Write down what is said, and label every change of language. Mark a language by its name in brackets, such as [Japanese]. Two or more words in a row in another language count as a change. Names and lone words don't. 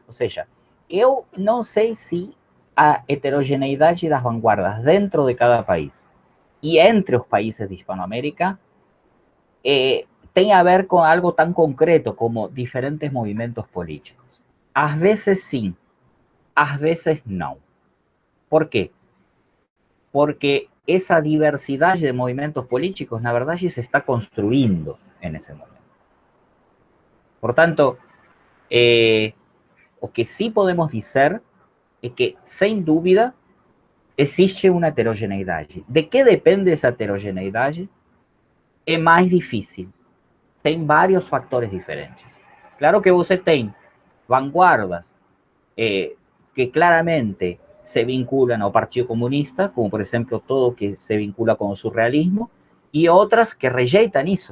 [Portuguese] Ou seja, eu não sei se a heterogeneidade das vanguardas dentro de cada país e entre os países de Hispanoamérica tem a ver com algo tan concreto como diferentes movimentos políticos. Às vezes sim, às vezes não. ¿Por quê? [Spanish] Porque esa diversidad de movimientos políticos, [Portuguese] na verdade, se está construindo [Spanish] en ese momento. [Portuguese] Por tanto, o que sí podemos dizer é que, sem dúvida, existe uma heterogeneidade. De que depende essa heterogeneidade? É mais difícil. Tem vários factores diferentes. Claro que você tem vanguardas que claramente se vinculan ao Partido Comunista, como por exemplo todo que se vincula con o surrealismo, e outras que rejeitam isso.